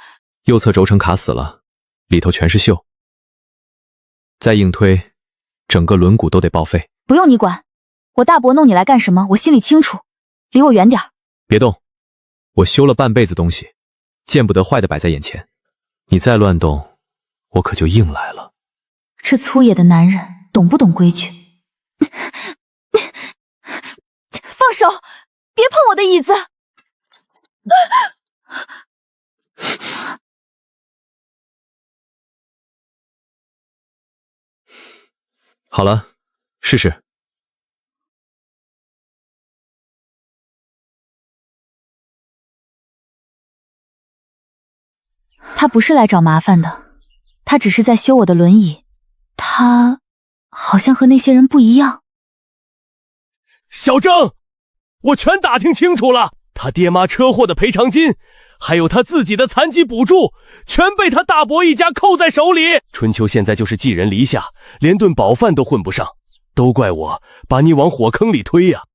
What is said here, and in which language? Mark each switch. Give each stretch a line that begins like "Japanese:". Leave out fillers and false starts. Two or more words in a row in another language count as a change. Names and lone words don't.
Chinese: 右側軸承卡死了，裡頭全是鏽，再硬推，整個輪毂都得報廢。不用你管，我大伯弄你來幹什麼？我心裡清楚，離我遠點。別動，我修了半輩子東西，見不得壞的擺在眼前。你再亂動，我可就硬來了。這粗野的男人懂不懂規矩？放手！別碰我的椅子！好了，試試。他不是來找麻煩的，他只是在修我的輪椅。他好像和那些人不一樣。小鄭，我全打聽清楚了，他爹媽車禍的賠償金，還有他自己的殘疾補助，全被他大伯一家扣在手裡。春秋現在就是寄人籬下，連頓飽飯都混不上，都怪我把你往火坑裡推呀。